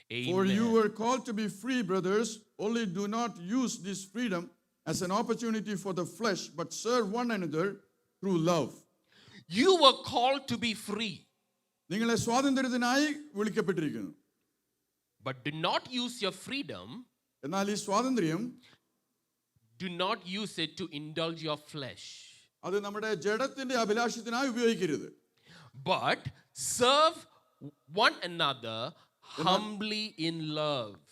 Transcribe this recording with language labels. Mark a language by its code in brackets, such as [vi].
[en] For you were called to be free, brothers, only do not use this freedom as an opportunity for the flesh, but serve one another through love. You were called to be free. [ml] നിങ്ങളെ സ്വാതന്ത്ര്യത്തിനായി വിളിക്കപ്പെട്ടിരിക്കുന്നു. [en] But do not use your freedom. [ml] എന്നാൽ ഈ സ്വാതന്ത്ര്യം [en] do not use it to indulge your flesh. [ml] അത് നമ്മുടെ ജഡത്തിന്റെ അഭിലാഷത്തിനായി ഉപയോഗിക്കരുത്. [en] But serve one another humbly in love.